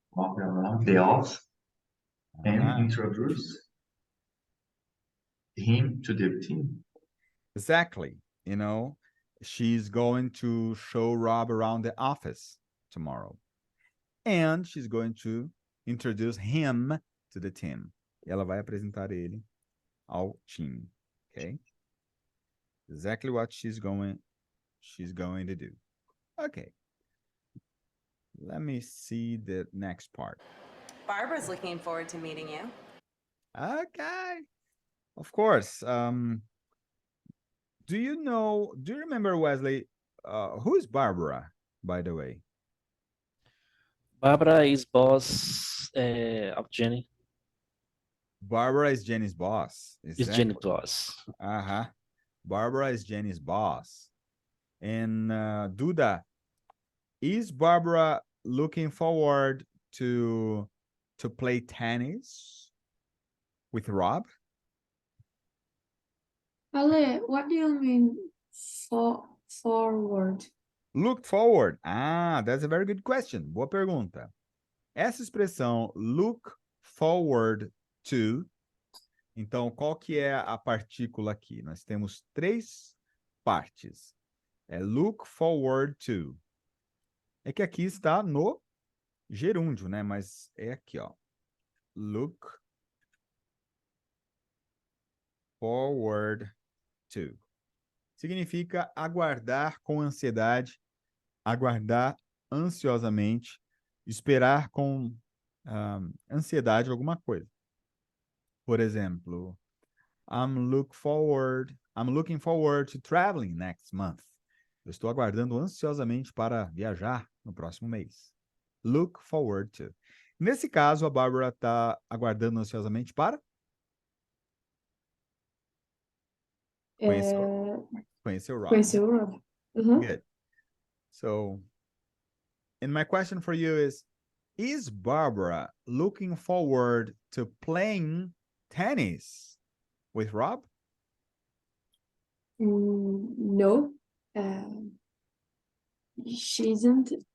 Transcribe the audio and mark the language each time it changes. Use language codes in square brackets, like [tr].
[en] Rob around the office and introduce him to the team. Exactly. You know, she's going to show Rob around the office tomorrow. And she's going to introduce him to the team. [pt] E ela vai apresentar ele ao time. [en] Okay? Exactly what she's going to do. Okay. Let me see the next part. Barbara's looking forward to meeting you. Okay. Of course. Do you remember, Wesley, who is Barbara, by the way? Barbara is boss of Jenny. Barbara is Jenny's boss. Is Jenny boss. Uh-huh. Barbara is Jenny's boss. And Duda, is Barbara looking forward to play tennis with Rob? Ale, what do you mean forward? Look forward. Ah, that's a very good question. [pt] Boa pergunta. Essa expressão look forward to, então qual que é a partícula aqui? Nós temos três partes. É look forward to. É que aqui está no gerúndio, né? Mas é aqui, ó. [en] Look forward to. [pt] Significa aguardar com ansiedade, aguardar ansiosamente, esperar com ansiedade alguma coisa. Por exemplo, [en] I'm looking forward to traveling next month. [pt] Eu estou aguardando ansiosamente para viajar no próximo mês. Look forward to. Nesse caso, a Bárbara está aguardando ansiosamente para conhecer o Rob. Conhecer o Rob. Uhum. [en] Good. So, and my question for you is Barbara looking forward to playing tennis with Rob? No, she isn't.